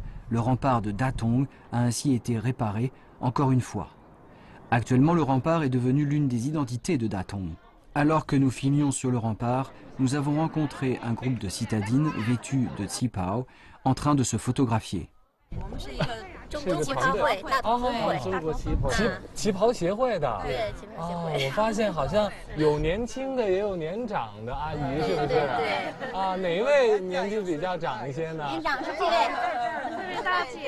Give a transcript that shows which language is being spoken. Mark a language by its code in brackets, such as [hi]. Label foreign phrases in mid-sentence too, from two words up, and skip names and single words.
[fr] Le rempart de Datong a ainsi été réparé encore une fois. Actuellement, le rempart est devenu l'une des identités de Datong. Alors que nous filmions sur le rempart, nous avons rencontré un groupe de citadines vêtues de qipao en train de se photographier. [zh] 中国旗袍会、大同会、中国旗袍协会的。对，旗袍协会。我发现好像有年轻的，也有年长的阿姨，是不是？对。啊，哪一位年纪比较长一些呢？年长是这位，大姐。